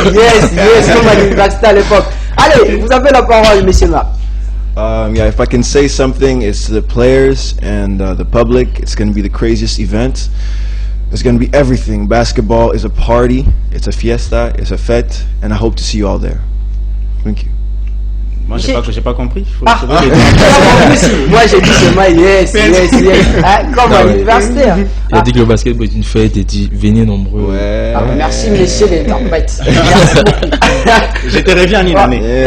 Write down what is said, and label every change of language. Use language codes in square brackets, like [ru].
[fr] Yes, comme à l'université à l'époque. Allez, vous avez la parole, monsieur Marc. [en] Yeah, if I can say something, it's to the players and the public. It's going to be the craziest event. It's going to be everything. Basketball is a party. It's a fiesta. It's a fête. And I hope to see you all there. Thank you. [fr] Moi, j'ai pas compris. Moi, j'ai dit seulement yes. Comme à l'université. Il a dit que le basketball est une fête et dit venez nombreux. Ouais. Merci, monsieur l'interprète. Merci beaucoup. J'étais reviens en une année.